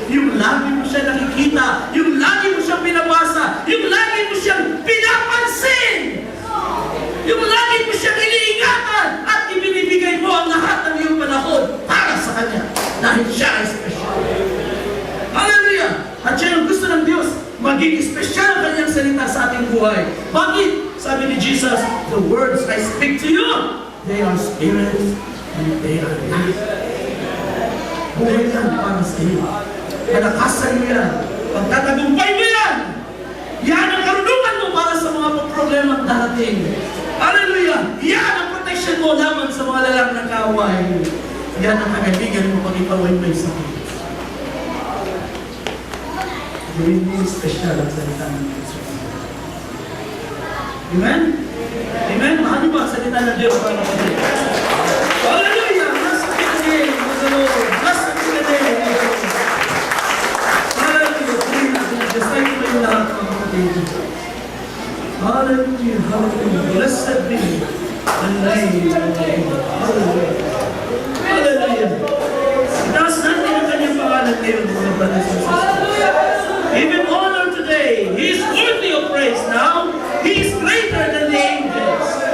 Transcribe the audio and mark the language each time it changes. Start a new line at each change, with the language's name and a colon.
Filipino: Yung lagi mo siya nakikita, yung lagi mo siyang binabasa, yung lagi mo siyang pinapansin, yung lagi mo siyang iniingatan at ibinibigay mo ang lahat ng iyong panahon para sa Kanya. Dahil siya ay special. Hallelujah! At siya ang gusto ng Diyos, maging special ang Kanyang salita sa ating buhay. Bakit? Sabi ni Jesus,
English: the words I speak to you, they are spirit and they are life.
Filipino: Buhay yan para sa iyo. Kalakasan mo yan. Pagtatagumpay mo yan. Yan ang karunungan mo para sa mga problema darating. Hallelujah! Yan ang protection mo laban sa mga lalang na kaaway. Yan ang kagaligan mo pag ikaw ay may sakit. Gawin mo special ang salita ng Diyos. Amen? Amen? Mahal ba ang salita ng Diyos para kapatid?
English: Hallelujah! Blessed be the name of the Lord. Blessed be the name of the Lord. Hallelujah! Decide
Filipino: mo yung lahat ng kapatid. Hallelujah! Hallelujah!
English: Blessed be the name of the Lord. Hallelujah! Hallelujah!
Filipino: Itaas natin ang kanyang pangalan ngayon, mga
English: brothers and sisters. Even honor today, He is worthy of praise now. He is greater than the angels.